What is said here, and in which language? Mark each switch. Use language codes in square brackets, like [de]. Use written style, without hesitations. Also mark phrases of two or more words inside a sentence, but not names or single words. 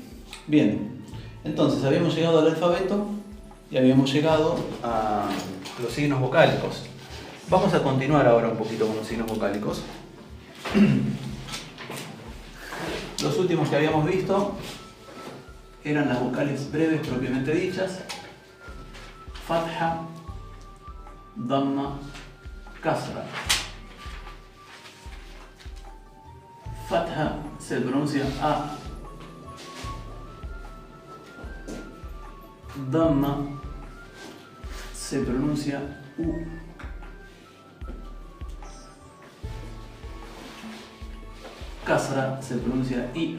[es] Bien, entonces habíamos llegado al alfabeto y habíamos llegado a los signos vocálicos. Vamos a continuar ahora un poquito con los signos vocálicos. Los últimos que habíamos visto eran las vocales breves propiamente dichas: fatha, dhamma, kasra. Fatha se pronuncia A, dhamma se pronuncia U, kasra se pronuncia I.